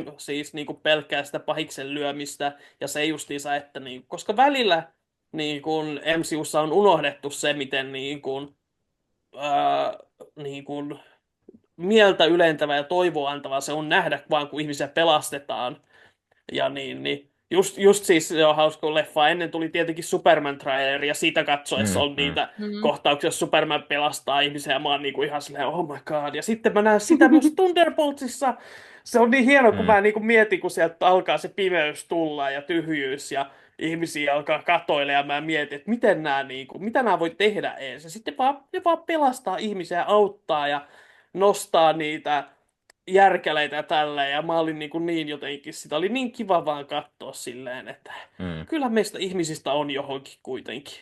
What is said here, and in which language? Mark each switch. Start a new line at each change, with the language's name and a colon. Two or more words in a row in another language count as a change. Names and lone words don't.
Finnish: kuin siis niinku pelkkää sitä pahiksen lyömistä, ja se justiinsa, että koska välillä niin kuin MCUssa on unohdettu se, miten niin kuin mieltä ylentävä ja toivoa antava se on nähdä vaan, kun ihmisiä pelastetaan. Ja niin just siis se on hauska, kun leffa ennen tuli tietenkin Superman-traileri, ja siitä katsoessa on niitä kohtauksia, jos Superman pelastaa ihmisiä, ja mä oon niinku ihan silleen,
English: oh my god.
Finnish: Ja sitten mä näen sitä myös Thunderboltsissa. Se on niin hieno, kun mä niinku mietin, kun sieltä alkaa se pimeys tulla ja tyhjyys, ja ihmisiä alkaa katoilla, ja mä mietin, että mitä nämä voi tehdä ees. Ja sitten ne vaan pelastaa ihmisiä, auttaa ja nostaa niitä järkäleitä ja tällä, ja mä olin niin jotenkin, sitä oli niin kiva vaan katsoa silleen, että kyllä meistä ihmisistä on johonkin kuitenkin.